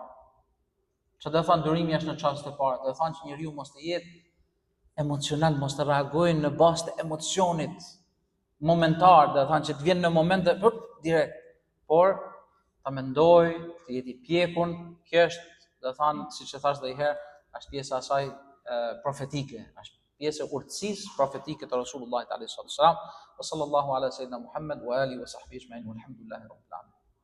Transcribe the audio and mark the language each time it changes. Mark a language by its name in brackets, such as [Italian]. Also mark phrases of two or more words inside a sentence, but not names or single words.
[Albanian] Çfarë do thënë durimi është në çastet e para? Do thënë që njeriu mos të jetë emocional, mos të reagojë në bazë të emocionit momentar, do thënë që të vjen në moment dhe direkt, por ta mendoj, të jetë i pjekun. Kjo është, do thënë, siç e thash edhe një herë, është pjesa e saj profetike, është pjesë e urtësisë profetike të Resulullah [Arabic] عليه السلام. وصلى الله على سيدنا محمد وعلى آله وصحبه أجمعين والحمد لله رب العالمين.